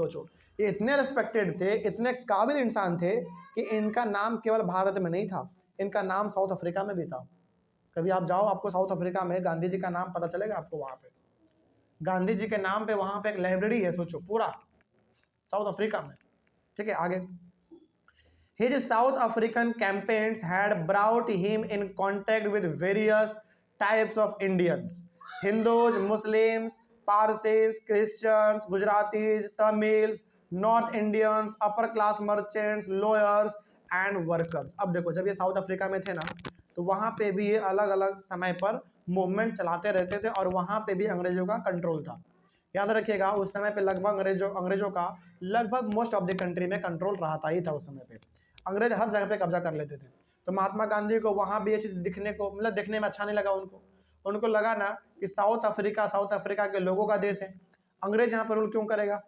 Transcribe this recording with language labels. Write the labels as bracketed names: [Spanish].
[Hindi] सोचो, ये इतने रेस्पेक्टेड थे, इतने काबिल इंसान थे कि इनका नाम केवल भारत में नहीं था, इनका नाम साउथ अफ्रीका में भी था। कभी आप जाओ, आपको साउथ अफ्रीका में गांधी जी का नाम पता चलेगा आपको। वहाँ पे गांधी जी के नाम पे वहाँ पे एक लाइब्रेरी है, सोचो, पूरा साउथ अफ्रीका में। ठीक है, आगे, [English] His South African campaigns had brought him in contact with various types of Indians: Hindus, Muslims, Parsis, Christians, Gujaratis, Tamils, North Indians, upper class merchants, lawyers and workers। [Hindi] अब देखो, जब ये साउथ अफ्रीका में थे ना, तो वहाँ पे भी ये अलग अलग समय पर मूवमेंट चलाते रहते थे और वहाँ पे भी अंग्रेजों का कंट्रोल था। याद रखिएगा, उस समय पे लगभग अंग्रेजों का लगभग मोस्ट ऑफ द कंट्री में कंट्रोल रहा ही था उस समय पे। अंग्रेज हर जगह पे कब्जा कर लेते थे। तो महात्मा गांधी को वहाँ भी ये चीज़ दिखने को, मतलब देखने में अच्छा नहीं लगा उनको लगा ना कि साउथ अफ्रीका के लोगों का देश है, अंग्रेज यहाँ पर रूल क्यों करेगा।